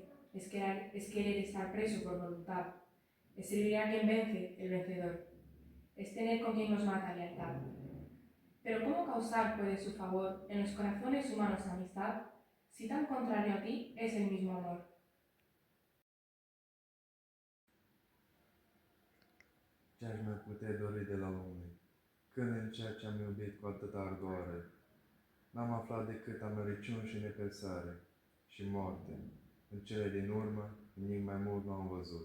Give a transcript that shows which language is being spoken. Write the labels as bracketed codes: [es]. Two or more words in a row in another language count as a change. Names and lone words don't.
[es] Es querer estar preso por voluntad. Es servir a quien vence, el vencedor. Es tener con quien nos mata lealtad. Pero ¿cómo causar puede su favor en los corazones humanos amistad, si tan contrario a ti es el mismo amor? [ro] Ce aș mai putea dori de la lume, când în ceea ce am iubit cu atâta ardoare, n-am aflat decât americiuni și nepăsare și moarte. În cele din urmă, nimic mai mult nu am văzut.